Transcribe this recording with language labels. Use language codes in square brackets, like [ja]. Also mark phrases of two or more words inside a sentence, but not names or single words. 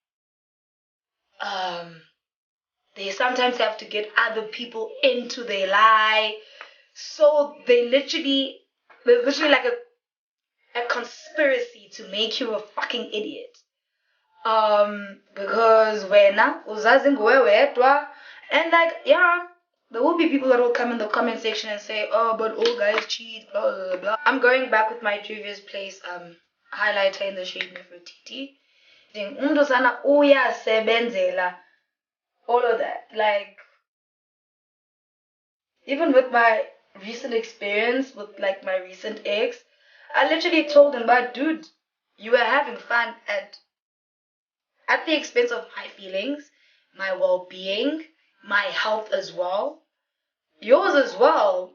[en] They sometimes have to get other people into their lie. So there's literally like a conspiracy to make you a fucking idiot. [zu] Because wena uzazi nguwe wedwa, [en] and like yeah, there will be people that will come in the comment section and say, oh, but all guys cheat, blah blah blah. I'm going back with my Juvias Place highlighter in the shade Nerfetiti. [zu] Umuntu sana uyasebenzela. [en] All of that, like even with my recent experience with like my recent ex, I literally told him, but dude, you were having fun at the expense of my feelings, my well-being, my health as well, yours as well.